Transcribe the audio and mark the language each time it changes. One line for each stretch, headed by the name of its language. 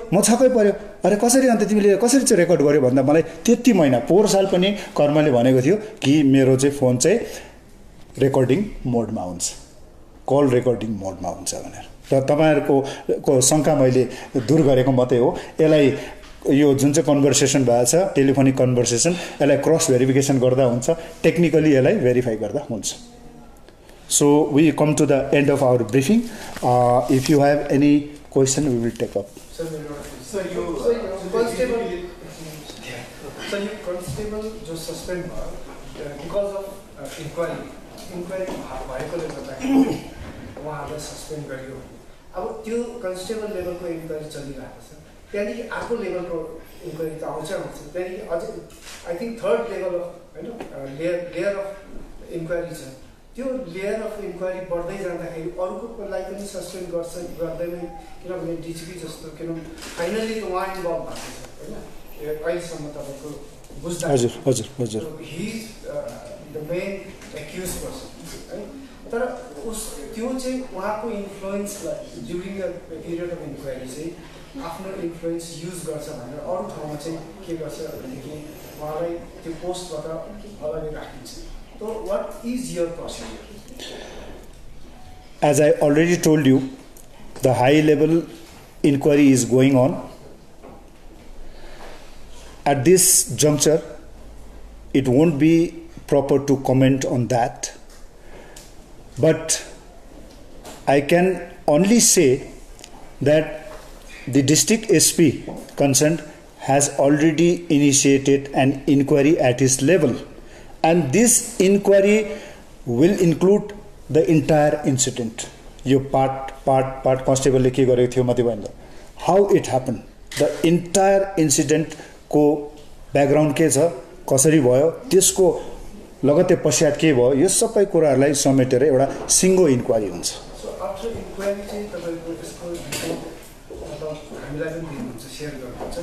Nepali: म छक्कै पर्यो अरे कसरी अन्त तिमीले कसरी चाहिँ रेकर्ड गर्यो भन्दा मलाई त्यति महिना पोहोर साल पनि कर्मले भनेको थियो कि मेरो चाहिँ फोन चाहिँ रेकर्डिङ मोडमा हुन्छ कल रेकर्डिङ मोडमा हुन्छ भनेर। र तपाईहरुको शंका मैले दूर गरेको मात्रै हो। यसलाई यो जुन चाहिँ कन्भर्सेसन भएको छ टेलिफोनिक कन्भर्सेसन यसलाई क्रस भेरिफिकेसन गर्दा हुन्छ टेक्निकली यसलाई भेरिफाई गर्दा हुन्छ।
English: So we come to the end of our briefing. If you have any question, we will take up. So you constable
Nepali: जो suspend भयो
English: because of inquiry
Nepali: भएकोले गर्दाखेरि उहाँलाई सस्पेन्ड गरियो। अब त्यो कन्स्टेबल लेभलको इन्क्वायरी चलिरहेको छ। त्यहाँदेखि अर्को लेभलको इन्क्वायरी त आउँछ त्यहाँदेखि अझै I think third level of होइन लेयर अफ इन्क्वायरी छ। त्यो लेयर अफ इन्क्वायरी बढ्दै जाँदाखेरि अरूकोलाई पनि सस्पेन्ड गर्दैन किनभने डिजिपी जस्तो किनभने फाइनल्ली त उहाँ इन्भल्भ भएको छ होइन अहिलेसम्म तपाईँको बुझ्दा हजुर
English: He is the main accused person है।
Nepali: तर त्यो चाहिँ उहाँको इन्फ्लुएन्सलाई
English: during the period of inquiry
Nepali: चाहिँ आफ्नो इन्फ्लुएन्स युज गर्छ भनेर अरू ठाउँमा चाहिँ के गर्छ भनेदेखि उहाँलाई त्यो पोस्टबाट अलग्गै राखिन्छ।
English: So what is your procedure? As I already told you, the high level inquiry is going on. At this juncture, it won't be proper to comment on that. But I can only say that the district SP concerned has already initiated an inquiry at his level. And this inquiry will include the entire incident.
Nepali: यो part constable ले के गरेको थियो मति भन्दा
English: how it happened, the entire incident
Nepali: को background के छ कसरी भयो त्यसको लगत्तै पश्चात के भयो यो सबै कुराहरूलाई समेटेर एउटा सिंगो इन्क्वायरी हुन्छ।
English: So after inquiry
Nepali: चाहिँ तपाईको यसको मतलब हामीलाई पनि दिनुहुन्छ शेयर गर्नुहुन्छ।